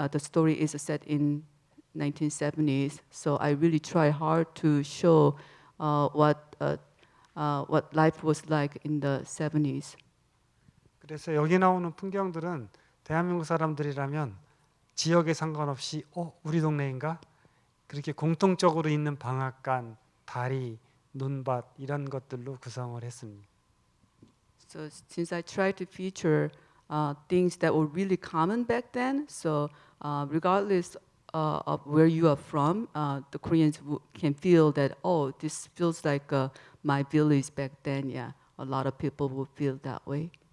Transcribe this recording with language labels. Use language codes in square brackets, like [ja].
[en] The story is set in 1970s. So I really try hard to show what life was like in the 70s. [ko] 그래서 여기 나오는 풍경들은 대한민국 사람들이라면 지역에 상관없이 우리 동네인가? 그렇게 공통적으로 있는 방앗간, 다리, 논밭 이런 것들로 구성을 했습니다. [en] So since I tried to feature things that were really common back then, so regardless of where you are from, the Koreans can feel that, oh, this feels like my village back then. Yeah, a lot of people would feel that way.